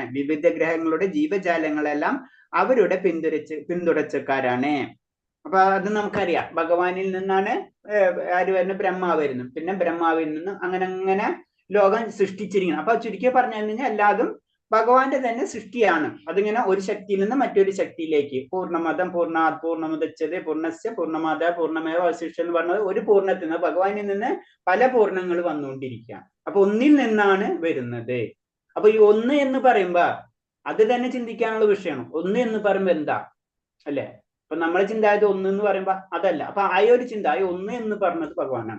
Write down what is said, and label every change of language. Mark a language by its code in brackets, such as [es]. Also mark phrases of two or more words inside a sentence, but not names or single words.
[ml] വിവിധ ഗ്രഹങ്ങളുടെ ജീവജാലങ്ങളെല്ലാം അവരുടെ പിന്തുടർച്ചക്കാരാണ്. അപ്പൊ അത് നമുക്കറിയാം. ഭഗവാനിൽ നിന്നാണ് ആര് വരുന്നത്, ബ്രഹ്മാവ് വരുന്നു. പിന്നെ ബ്രഹ്മാവിൽ നിന്നും അങ്ങനെ ലോകം സൃഷ്ടിച്ചിരിക്കണം. അപ്പൊ ചുരുക്കി പറഞ്ഞു കഴിഞ്ഞാൽ എല്ലാതും ഭഗവാന്റെ തന്നെ സൃഷ്ടിയാണ്. അതിങ്ങനെ ഒരു ശക്തിയിൽ നിന്ന് മറ്റൊരു ശക്തിയിലേക്ക്. [sa] പൂർണ്ണമതം പൂർണ്ണാത് പൂർണ്ണമുദച്യതേ പൂർണ്ണസ്യ പൂർണ്ണമാദായ പൂർണ്ണമേവ അവശിഷ്ടം [ml] എന്ന് പറഞ്ഞത് ഒരു പൂർണ്ണത്തിൽ നിന്ന് ഭഗവാനിൽ നിന്ന് പല പൂർണ്ണങ്ങൾ വന്നുകൊണ്ടിരിക്കുകയാണ്. അപ്പൊ ഒന്നിൽ നിന്നാണ് വരുന്നത്. അപ്പൊ ഈ ഒന്ന് എന്ന് പറയുമ്പോ അത് തന്നെ ചിന്തിക്കാനുള്ള വിഷയമാണ്. ഒന്ന് എന്ന് പറയുമ്പോ എന്താ അല്ലെ, അപ്പൊ നമ്മളെ ചിന്താഗതി ഒന്ന് എന്ന് പറയുമ്പോ അതല്ല. അപ്പൊ ആ ഒരു ചിന്ത, ആ ഒന്ന് എന്ന് പറഞ്ഞത് ഭഗവാനാണ്.